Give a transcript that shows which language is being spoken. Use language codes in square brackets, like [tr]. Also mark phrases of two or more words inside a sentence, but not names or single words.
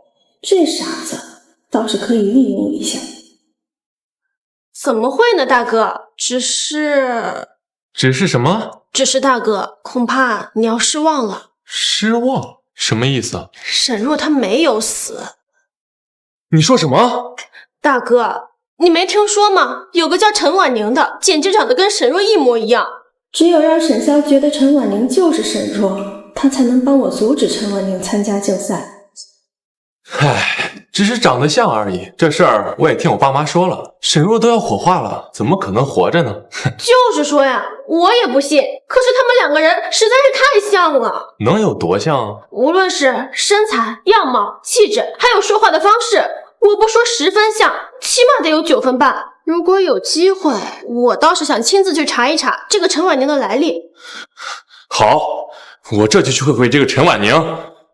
[zh] 這傻子倒是可以利用一下。怎麼會呢，大哥？只是什麼？只是大哥，恐怕你要失望了。失望？什麼意思？沈若她沒有死。你說什麼？大哥，你沒聽說嗎？有個叫陳婉寧的，簡直長得跟沈若一模一樣。只有讓沈蕭覺得陳婉寧就是沈若，他才能幫我阻止陳婉寧參加競賽。唉，只是長得像而已。這事兒我也聽我爸媽說了，沈若都要火化了，怎麼可能活着呢？就是說呀，我也不信。可是他們兩個人實在是太像了。能有多像？無論是身材、樣貌、氣質，還有說話的方式，我不說10分像，起碼得有9分半。如果有機會，我倒是想親自去查一查這個陳婉寧的來歷。好，我這就去會會這個陳婉寧。